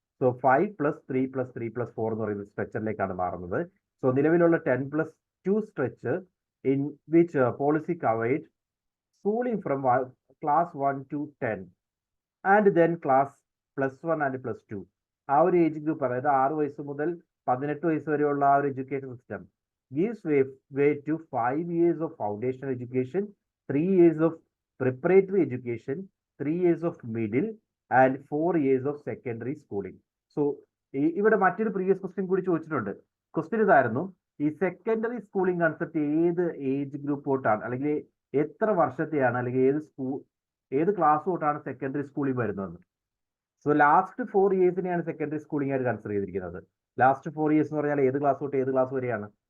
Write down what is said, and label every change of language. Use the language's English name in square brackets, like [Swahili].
[Malayalam] So 5+3+3+4 എന്ന് പറയുന്ന സ്ട്രക്ചറിലേക്കാണ് മാറുന്നത്. [English] so [Malayalam] നിലവിലുള്ള [English] 10+2 structure in which policy covered schooling from class 1 to 10 and then class +1 ആൻഡ് +2. [Malayalam] ആ ഒരു ഏജ് ഗ്രൂപ്പ്, അതായത് 6 വയസ്സ് മുതൽ 18 വയസ്സ് വരെയുള്ള ആ ഒരു education system [English] gives way to 5 years of foundational education, 3 years of preparatory education, 3 years of middle and 4 years of secondary schooling. [Malayalam] So ഇവിടെ മറ്റൊരു പ്രീവിയസ് ക്വസ്റ്റ്യൻ കൂടി ചോദിച്ചിട്ടുണ്ട്. ക്വസ്റ്റ്യൻ ഇതായിരുന്നു, ഈ സെക്കൻഡറി സ്കൂളിംഗ് കൺസെപ്റ്റ് ഏത് ഏജ് ഗ്രൂപ്പ് തൊട്ടാണ്, അല്ലെങ്കിൽ എത്ര വർഷത്തെയാണ്, അല്ലെങ്കിൽ ഏത് ക്ലാസ് തൊട്ടാണ് സെക്കൻഡറി സ്കൂളിംഗ് വരുന്നത്? സോ ലാസ്റ്റ് 4 ഇയേഴ്സിനെയാണ് സെക്കൻഡറി സ്കൂളിംഗ് ആയിട്ട് കൺസിഡർ ചെയ്തിരിക്കുന്നത്. ലാസ്റ്റ് 4 ഇയേഴ്സ് എന്ന് പറഞ്ഞാൽ ഏത് ക്ലാസ് തൊട്ട് ഏത് ക്ലാസ് വരെയാണ്?